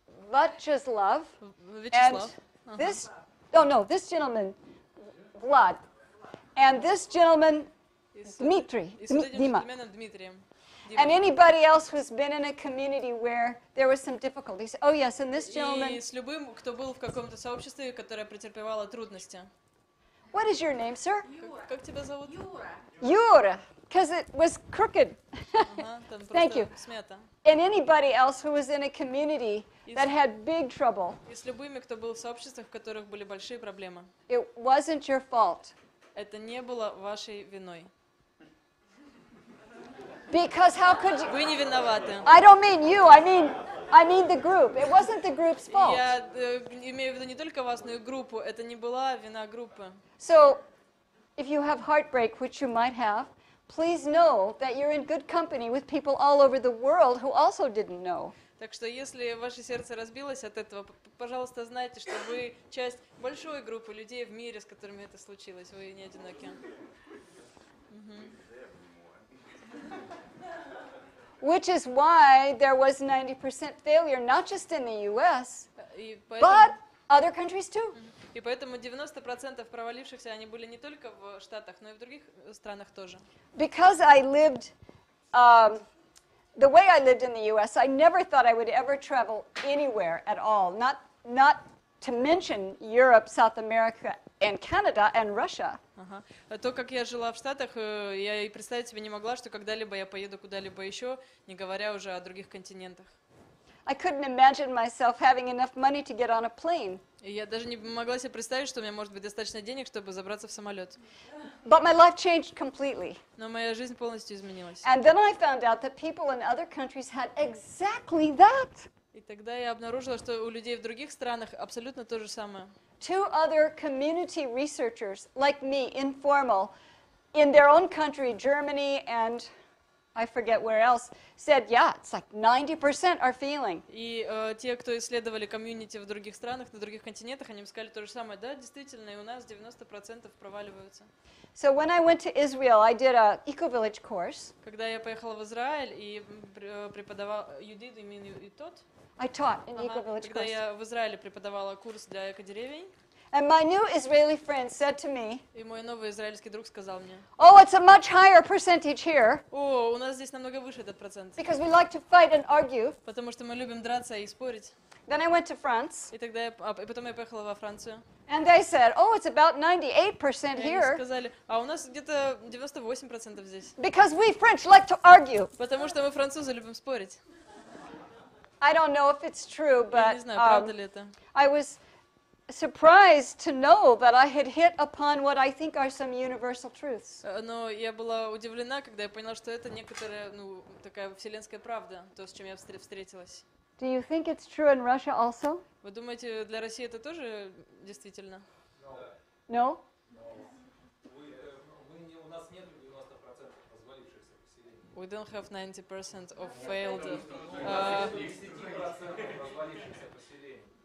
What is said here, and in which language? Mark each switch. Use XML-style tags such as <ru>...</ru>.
<en>Vyacheslav, and</en> <ru>Вячеслав.</ru> <en>this, this gentleman, Vlad, and this gentleman, Dmitry,</en> <ru>И с вот этим</ru> <en>Dima.</en> <ru>джентльменом Дмитрием.</ru> <en>And anybody else who's been in a community where there was some difficulties. Oh yes, and this gentleman,</en> <ru>И с любым, кто был в каком-то сообществе, которое претерпевало трудности.</ru> <en>what is your name, sir?</en> <ru>Как тебя зовут? Юра.</ru> <en>Yura, because it was crooked.</en> <ru>Ага, там</ru> <en>Thank</en> <ru>просто</ru> <en>you.</en> <ru>смята.</ru> <en>And anybody else who was in a community that had big trouble.</en> <ru>И с любыми, кто был в сообществах, в которых были большие проблемы.</ru> <en>It wasn't your fault.</en> <ru>Это не было вашей виной.</ru> <en>Because how could you?</en> <ru>Вы не виноваты.</ru> <en>I don't mean you, I mean the group. It wasn't the group's fault.</en> <ru>Я имею в виду не только вас, но и группу. Это не была вина группы.</ru> <en>So, if you have heartbreak, which you might have, please know that you're in good company with people all over the world who also didn't know.</en> <ru>Так что если ваше сердце разбилось от этого, пожалуйста, знайте, что вы часть большой группы людей в мире, с которыми это случилось. Вы не одиноки.</ru> <en>Which is why there was 90% failure, not just in the US,</en> <ru>И</ru> <en>but other countries too.</en> <ru>И поэтому 90% провалившихся, они были не только в Штатах, но и в других странах тоже.</ru> <en>Because I lived, the way I lived in the U.S., I never thought I would ever travel anywhere at all, not to mention Europe, South America, and Canada, and Russia.</en> <ru>Ага. То, как я жила в Штатах, я и представить себе не могла, что когда-либо я поеду куда-либо еще, не говоря уже о других континентах.</ru> <en>I couldn't imagine myself having enough money to get on a plane.</en> <ru>И я даже не могла себе представить, что у меня может быть достаточно денег, чтобы забраться в самолет.</ru> <en>But my life changed completely.</en> <ru>Но моя жизнь полностью изменилась.</ru> <en>And then I found out that people in other countries had exactly that.</en> <ru>И тогда я обнаружила, что у людей в других странах абсолютно то же самое.</ru> <en>2 other community researchers, like me, informal, in their own country, Germany and I forget where else, said, yeah, it's like 90% are feeling.</en> <ru>И те, кто исследовали комьюнити в других странах, на других континентах, они сказали то же самое. Да, действительно, и у нас 90% проваливаются.</ru> <en>So when I went to Israel, I did a eco-village course.</en> <ru>Когда я поехала в Израиль и преподавала,</ru> <en>you did, you mean you taught? I taught an</en> <ru>Ага.</ru> <en>eco-village</en> <ru>Когда</ru> <en>course.</en> <ru>я в Израиле преподавала курс для экодеревень,</ru> <en>And my new Israeli friend said to me,</en> <ru>и мой новый израильский друг сказал мне:</ru> <en>oh, it's a much higher percentage here</en> <ru>о, у нас здесь намного выше этот процент,</ru> <en>because we like to fight and argue.</en> <ru>потому что мы любим драться и спорить.</ru> <en>Then I went to France,</en> <ru>И тогда и потом я поехала во Францию.</ru> <en>and they said, oh, it's about 98%</en> <ru>И они</ru> <en>here</en> <ru>сказали: а у нас где-то 98% здесь,</ru> <en>because we French like to argue.</en> <ru>потому что мы французы любим спорить.</ru> <en>I don't know if it's true,</en> <ru>Я не</ru> <en>but</en> <ru>знаю, правда ли это.</ru> <en>I was surprised to know that I had hit upon what I think are some universal truths.</en> <ru>Но я была удивлена, когда я поняла, что это некоторая, такая вселенская правда, то, с чем я встретилась.</ru> <en>Do you think it's true in Russia also?</en> <ru>Вы думаете, для России это тоже действительно?</ru> <en>No?</en> <ru>У нас нет 90% развалившихся поселений.</ru> <en>We don't have 90% of failed.</en> <ru>10% развалившихся поселений.</ru>